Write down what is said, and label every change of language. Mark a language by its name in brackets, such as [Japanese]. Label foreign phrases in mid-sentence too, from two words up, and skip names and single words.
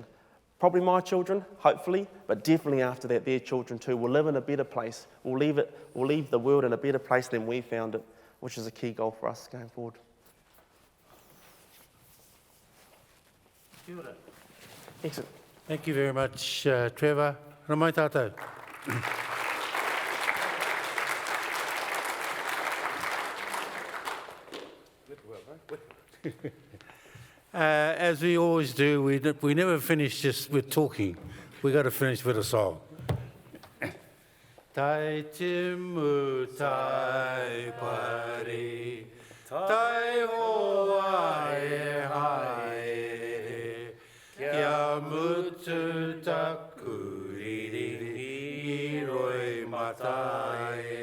[English] Probably my children, hopefully, but definitely after that, their children too will live in a better place. We'll leave the world in a better place than we found it, which is a key goal for us going forward. Excellent. Thank you very much, Trevor. [Māori] Nā mai tātou. [English] As we always do, we never finish just with talking. We got to finish with a song. [Māori] Tai timu tai pari, tai hoa e haere, kia mutu taku riri roi matai.